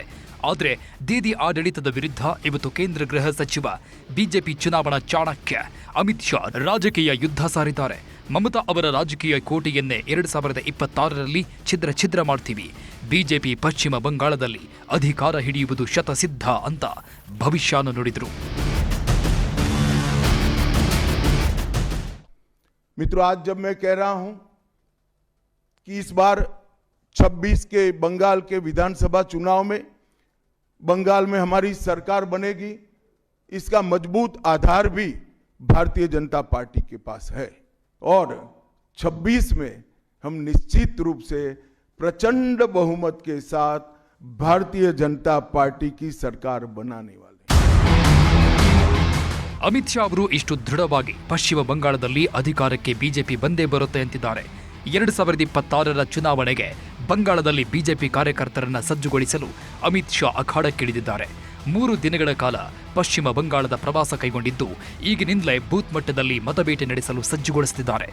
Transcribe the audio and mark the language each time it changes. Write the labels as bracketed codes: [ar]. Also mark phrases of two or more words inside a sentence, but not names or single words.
[kn] ಆದರೆ ದೀದಿ ಆಡಳಿತದ ವಿರುದ್ಧ ಇವತ್ತು ಕೇಂದ್ರ ಗೃಹ ಸಚಿವ ಬಿಜೆಪಿ ಚುನಾವಣಾ ಚಾಣಕ್ಯ ಅಮಿತ್ ಶಾ ರಾಜಕೀಯ ಯುದ್ಧ ಸಾರಿದ್ದಾರೆ. ಮಮತಾ ಅವರ ರಾಜಕೀಯ ಕೋಟೆಯನ್ನೇ 2026ರಲ್ಲಿ ಛಿದ್ರ ಮಾಡ್ತೀವಿ, ಬಿಜೆಪಿ ಪಶ್ಚಿಮ ಬಂಗಾಳದಲ್ಲಿ ಅಧಿಕಾರ ಹಿಡಿಯುವುದು ಶತಸಿದ್ಧ ಅಂತ ಭವಿಷ್ಯನ ನುಡಿದರು. [hi] मित्रों, आज जब मैं कह रहा हूं कि इस बार 26 के बंगाल के विधानसभा चुनाव में बंगाल में हमारी सरकार बनेगी, इसका मजबूत आधार भी भारतीय जनता पार्टी के पास है। और 26 में हम निश्चित रूप से प्रचंड बहुमत के साथ भारतीय जनता पार्टी की सरकार बनाने वाले। [kn] ಅಮಿತ್ ಶಾ ಅವರು ಇಷ್ಟು ದೃಢವಾಗಿ ಪಶ್ಚಿಮ ಬಂಗಾಳದಲ್ಲಿ ಅಧಿಕಾರಕ್ಕೆ ಬಿಜೆಪಿ ಬಂದೇ ಬರುತ್ತೆ ಅಂತಿದ್ದಾರೆ. 2026ರ ಚುನಾವಣೆಗೆ ಬಂಗಾಳದಲ್ಲಿ ಬಿಜೆಪಿ ಕಾರ್ಯಕರ್ತರನ್ನ ಸಜ್ಜುಗೊಳಿಸಲು ಅಮಿತ್ ಶಾ ಅಖಾಡಕ್ಕಿಳಿದಿದ್ದಾರೆ. 3 ದಿನಗಳ ಕಾಲ ಪಶ್ಚಿಮ ಬಂಗಾಳದ ಪ್ರವಾಸ ಕೈಗೊಂಡಿದ್ದು ಈಗಿನಿಂದಲೇ ಬೂತ್ ಮಟ್ಟದಲ್ಲಿ ಮತಬೇಟೆ ನಡೆಸಲು ಸಜ್ಜುಗೊಳಿಸುತ್ತಿದ್ದಾರೆ.